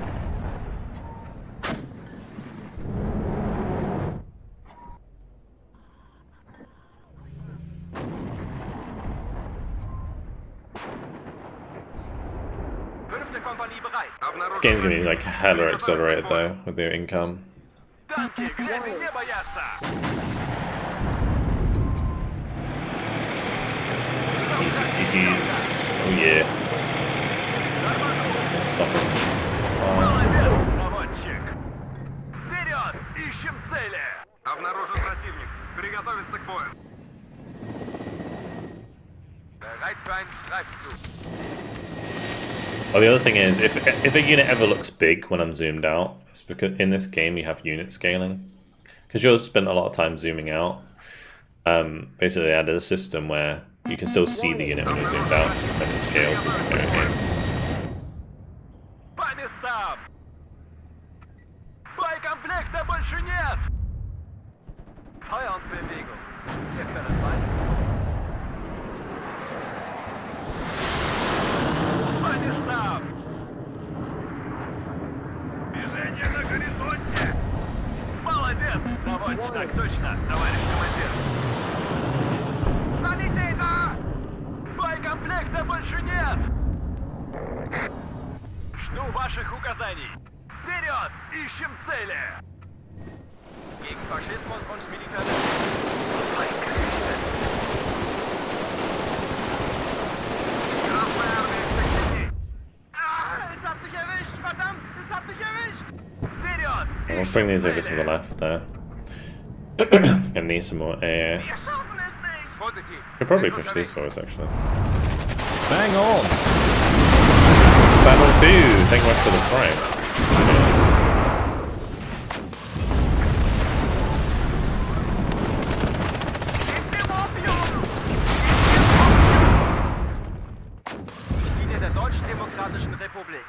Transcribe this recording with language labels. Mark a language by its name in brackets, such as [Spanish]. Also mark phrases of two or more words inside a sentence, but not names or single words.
[English] This game's gonna be like hella accelerated though with their income. E62s, oh yeah. Stop it. [Russian] Вперед! Ищем цели! Обнаружен противник. Приготовиться к бою. [German] Bereit für einen Streifzug. [English] Oh, the other thing is, if a unit ever looks big when I'm zoomed out, it's because in this game you have unit scaling. Because you'll spend a lot of time zooming out. Basically they added a system where you can still see the unit when you're zoomed out, and it scales as you go in. [Russian] По местам! Боекомплекта больше нет! [German] Feuer und Bewegung. Wir können beides. [Russian] По местам! Движение на горизонте. Молодец! Довольно так точно, товарищ командир. Санитета! Боекомплекта больше нет! Жду ваших указаний. Вперед! Ищем цели! [German] Gegen Faschismus und Militarismus. Feind gesichtet. [Russian] Красная армия в секторе. [German] Ah, es hat mich erwischt! Verdammt! Es hat mich erwischt! [Russian] Вперед! [English] I'll bring these over to the left there. Gonna need some more air. [German] Wir schaffen es nicht! Positiv. [English] Could probably push these forwards actually. Bang on! Battle 2! Thank you much for the prime. [German] Ich diene der Deutschen Demokratischen Republik.